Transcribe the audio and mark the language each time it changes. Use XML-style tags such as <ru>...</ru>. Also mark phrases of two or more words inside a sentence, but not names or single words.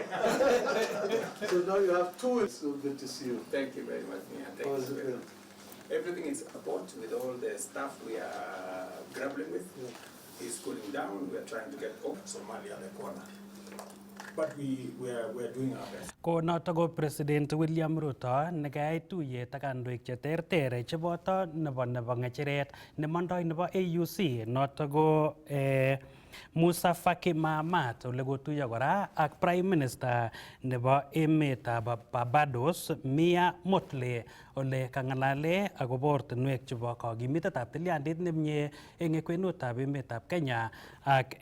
<en>So now you have two. It's so good to see you. Thank you very much, Mia. Thank How you is it very been? much. Everything is about with all the stuff we are grappling with. Is cooling down. We are trying to get off Somalia the corner. But we are doing our best.</en> <sgc>Ko noto ko President William Ruto nekayai tuyet ak kandoik cheterter cheboto nebo ng'echeret nemondoi nebo AUC noto ko Musa Faki Mahamat ole kotuiyo kora ak</sgc> <en>Prime Minister</en> <sgc>nebo emetab Barbados Mia Mottley ole kang'alale akobo ortinwek chebo kakimitetab tilyandit nemie eng kwenutab emetab Kenya ak</sgc>